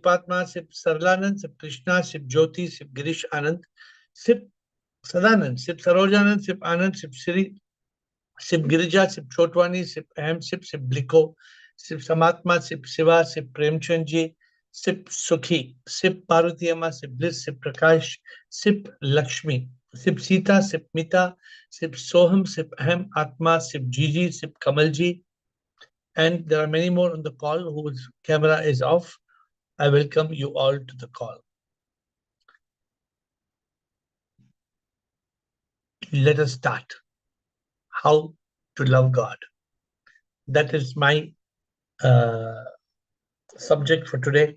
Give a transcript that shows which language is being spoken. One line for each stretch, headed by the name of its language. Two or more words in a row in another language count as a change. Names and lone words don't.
English: Atma, Sip Sarlanand, Sip Krishna, Sip Jyoti, Sip Girish Anand, Sip Sadanand, Sip Sarojanand, Sip Anand, Sip Siri, Sip Girija, Sip Chotwani, Sip Ahem, Sip Bliko, Sip Samatma, Sip Siva, Sip Premchandji, Sip Sukhi, Sip Parvati Amma, Sip Bliss, Sip Prakash, Sip Lakshmi, Sip Sita, Sip Mita, Sip Soham, Sip Ahem, Atma, Sip Gigi, Sip Kamalji, and there are many more on the call whose camera is off. I welcome you all to the call. Let us start. How to love God. That is my subject for today.